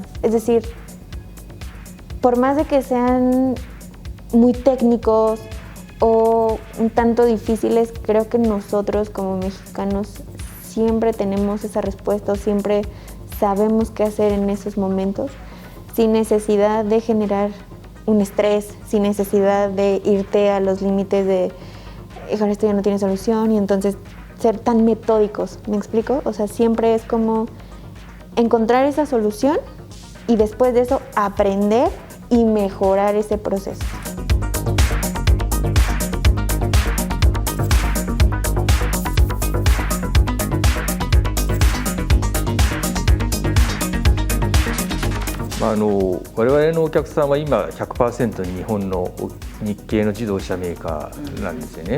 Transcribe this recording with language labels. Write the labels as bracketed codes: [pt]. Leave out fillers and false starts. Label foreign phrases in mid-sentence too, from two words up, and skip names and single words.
[es] Es decir, por más de que sean muy técnicos o un tanto difíciles, creo que nosotros como mexicanos siempre tenemos esa respuesta, siempre sabemos qué hacer en esos momentos, sin necesidad de generar un estrés, sin necesidad de irte a los límites de, híjole, esto ya no tiene solución, y entonces ser tan metódicos, ¿me explico? O sea, siempre es como encontrar esa solución y después de eso aprender y mejorar ese proceso. [ja] 我々のお客さんは今 100% 日本の日系の自動車メーカーなんですよね。